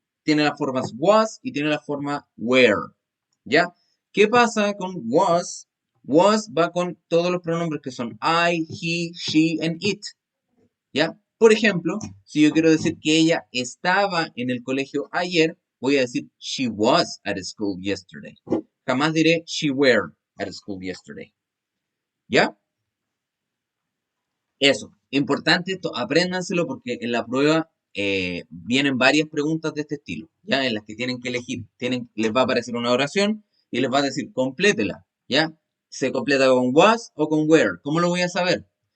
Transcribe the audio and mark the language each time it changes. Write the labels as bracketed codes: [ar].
[es] Tiene las formas was y tiene la forma were. ¿Ya? ¿Qué pasa con was? Was va con todos los pronombres que son I, he, she and it. ¿Ya? Por ejemplo, si yo quiero decir que ella estaba en el colegio ayer, voy a decir [en] she was at school yesterday. [es] Jamás diré [en] she were at school yesterday. [es] ¿Ya? Eso, importante esto, apréndanselo porque en la prueba vienen varias preguntas de este estilo, ya en las que tienen que elegir, les va a aparecer una oración y les va a decir complétela, ya, se completa con was o con where, ¿cómo lo voy a saber?